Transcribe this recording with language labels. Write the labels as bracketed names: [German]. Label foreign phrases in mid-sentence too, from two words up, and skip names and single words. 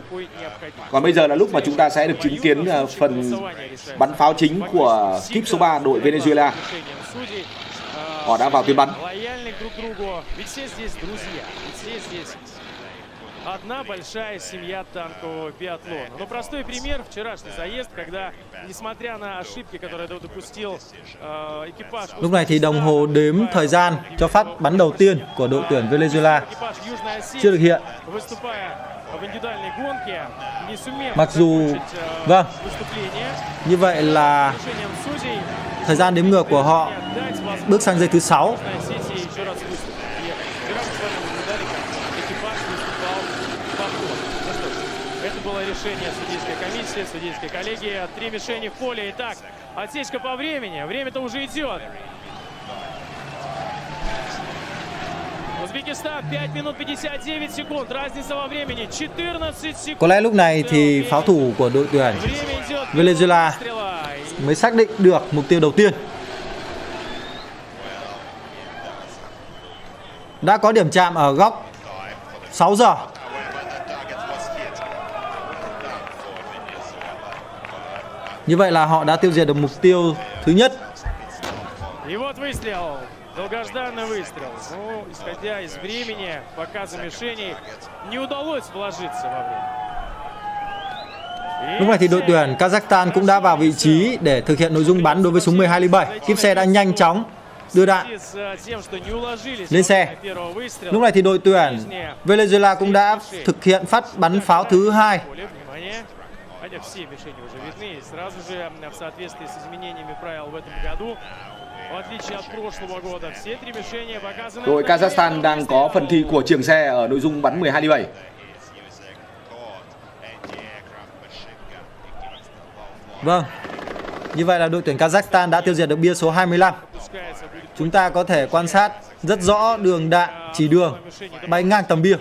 [Vietnamese] Còn bây giờ là lúc mà chúng ta sẽ được chứng kiến phần bắn pháo chính của kíp số 3 đội Venezuela. Họ đã vào tuyến bắn. [Russian] одна большая семья танкового биатлона. Но простой пример – вчерашний заезд, когда, несмотря на ошибки, которые допустил экипаж... [Vietnamese] Lúc này thì đồng hồ đếm thời gian cho phát bắn đầu tiên của đội tuyển Venezuela chưa được hiện. Mặc dù, vâng, như vậy là thời gian đếm ngược của họ bước sang giây thứ 6. [Russian] Было решение судейской комиссии, судейской коллегии. 3 мишени в поле. Итак, отсечка по времени. Время-то уже идет. Узбекистан 5 минут 59 секунд. Разница во времени 14 секунд. [Vietnamese] Có lẽ lúc này thì pháo thủ của đội tuyển Venezuela mới xác định được mục tiêu đầu tiên. Đã có điểm chạm ở góc 6 giờ. Như vậy là họ đã tiêu diệt được mục tiêu thứ nhất. [Russian] Долгожданный выстрел. Ну, исходя из времени, показа мишеней, не удалось вложиться во время. [Vietnamese] Lúc này thì đội tuyển Kazakhstan cũng đã vào vị trí để thực hiện nội dung bắn đối với súng 12 ly 7. Kíp xe đã nhanh chóng đưa đạn lên xe. Lúc này thì đội tuyển Venezuela cũng đã thực hiện phát bắn pháo thứ hai. [Russian] Все мишени уже видны. Сразу же в соответствии с изменениями правил в этом году, в отличие от прошлого года, все 3 мишени показаны. [Vietnamese] Đội Kazakhstan đang có phần thi của chưởng xe ở nội dung bắn 12 ly 7. Vâng. Như vậy là đội tuyển Kazakhstan đã tiêu diệt được bia số 25. Chúng ta có thể quan sát rất rõ đường đạn chỉ đường bay ngang tầm bia.